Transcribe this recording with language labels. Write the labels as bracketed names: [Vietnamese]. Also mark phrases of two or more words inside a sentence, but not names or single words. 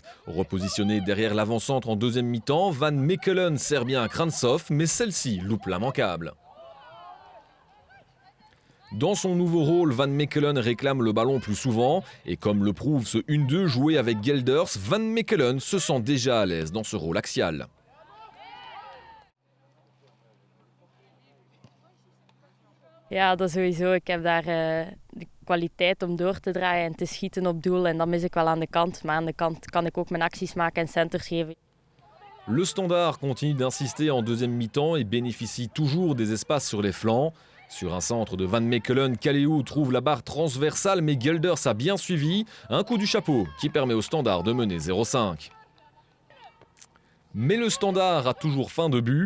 [French] Repositionné derrière l'avant-centre en deuxième mi-temps, Van Mechelen sert bien à Krantzhoff, mais celle-ci loupe l'immanquable. Dans son nouveau rôle, Van Mechelen réclame le ballon plus souvent. Et comme le prouve ce 1-2 joué avec Gelders, Van Mechelen se sent déjà à l'aise dans ce rôle axial. [Dutch] Ja, dat sowieso. Ik heb daar de kwaliteit om door te draaien en te schieten op doel. En dat mis ik wel aan de kant. Maar aan de kant kan ik ook mijn acties maken en centers geven. [French] Le Standard continue d'insister en deuxième mi-temps et bénéficie toujours des espaces sur les flancs. Sur un centre de Van Mechelen, Kaleo trouve la barre transversale mais Gelders a bien suivi. Un coup du chapeau qui permet au Standard de mener 0-5. Mais le Standard a toujours faim de but.